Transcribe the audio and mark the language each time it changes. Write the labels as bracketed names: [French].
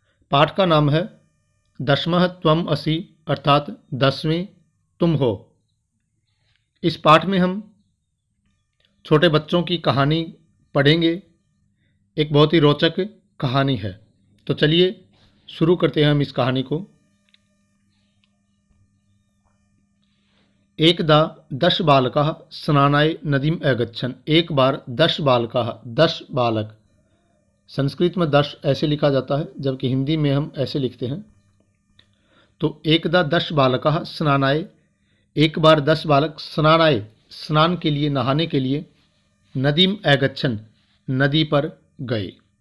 [Hindi] पाठ का नाम है [Sanskrit] दशमः त्वम् असि [Hindi] अर्थात 10वें तुम हो। इस पाठ में हम छोटे बच्चों की कहानी पढ़ेंगे। एक बहुत ही रोचक कहानी है, तो चलिए शुरू करते हैं हम इस कहानी को। [Sanskrit] एकदा 10 बालकाः स्नानाय नदीम अगच्छन्। [Hindi] एक बार 10 बालकाः, 10 बालक, संस्कृत में 10 ऐसे लिखा जाता है जबकि हिंदी में हम ऐसे लिखते हैं। तो [Sanskrit] एकदा 10 बालकाः स्नानाय, [Hindi] एक बार 10 बालक स्नानाय, स्नान के लिए, नहाने के लिए, [Sanskrit] नदीम अगच्छन्, [Hindi] नदी पर गए।